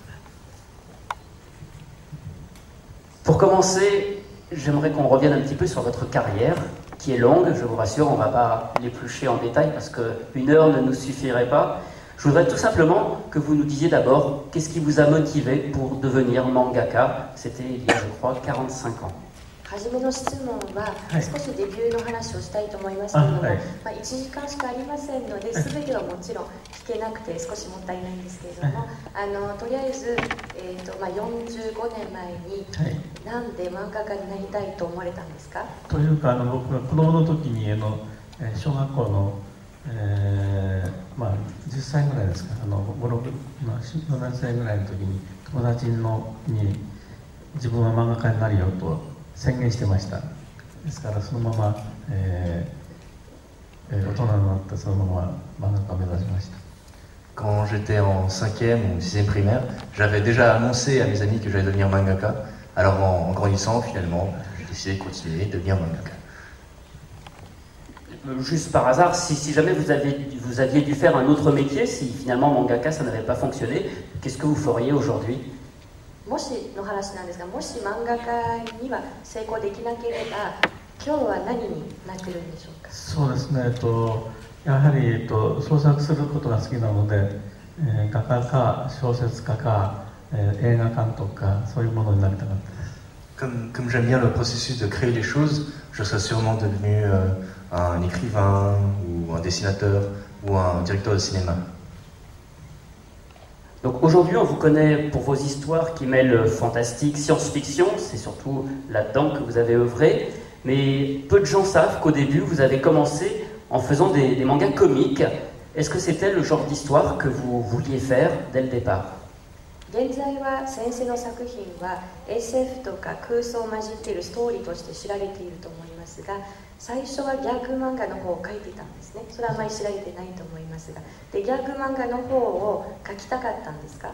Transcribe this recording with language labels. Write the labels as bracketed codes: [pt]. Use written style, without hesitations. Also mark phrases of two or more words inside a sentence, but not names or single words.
[fr] Pour commencer, j'aimerais qu'on revienne un petit peu sur votre carrière, qui est longue, je vous rassure, on ne va pas l'éplucher en détail parce qu'une heure ne nous suffirait pas. Je voudrais tout simplement que vous nous disiez d'abord qu'est-ce qui vous a motivé pour devenir mangaka. C'était il y a, je crois, 45 ans. [ja] 初めの質問は少しデビューの話をしたいと思いますけれども、1時間しかありませんので全てはもちろん聞けなくて少しもったいないんですけれども、とりあえず、45年前になんで漫画家になりたいと思われたんですか？というか僕が子供の時に小学校の、10歳ぐらいですか、4年生ぐらいの時に友達に自分は漫画家になるよと宣言してました。ですからそのまま、大人になってそのまま漫画家を目指しました。 [fr] Quand j'étais en 5e ou 6e primaire, j'avais déjà annoncé à mes amis que j'allais devenir mangaka. Alors en grandissant, finalement, j'ai décidé de continuer, de devenir mangaka. Juste par hasard, si jamais vous aviez dû faire un autre métier, si finalement mangaka ça n'avait pas fonctionné, qu'est-ce que vous feriez aujourd'hui? [ja] もしの話なんですが、もし漫画家には成功できなければ、今日は何になってるんでしょうか？そうですね、やはり、創作することが好きなので、画家か小説家か、映画監督かそういうものになりたかったです。 [fr] Comme j'aime bien le processus de créer les choses, je serais sûrement devenu un écrivain ou un dessinateur ou un directeur de cinéma. Donc aujourd'hui, on vous connaît pour vos histoires qui mêlent fantastique, science-fiction, c'est surtout là-dedans que vous avez œuvré, mais peu de gens savent qu'au début, vous avez commencé en faisant des mangas comiques. Est-ce que c'était le genre d'histoire que vous vouliez faire dès le départ? [ja] 現在は先生の作品は SF とか空想を混じっているストーリーとして知られていると思いますが、最初はギャグ漫画の方を描いていたんですね。それはあまり知られてないと思いますが、でギャグ漫画の方を描きたかったんですか？